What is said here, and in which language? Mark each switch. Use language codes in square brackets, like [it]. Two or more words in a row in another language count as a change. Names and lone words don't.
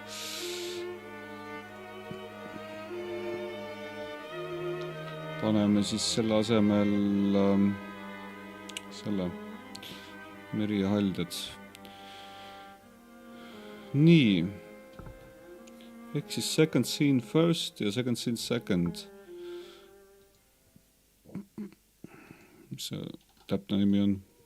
[et] Paneme siis selle asemel selle meri ja haldjad. Nii. Ehk siis [en] second scene first ja second scene second. [et] Mis see täpne nimi on?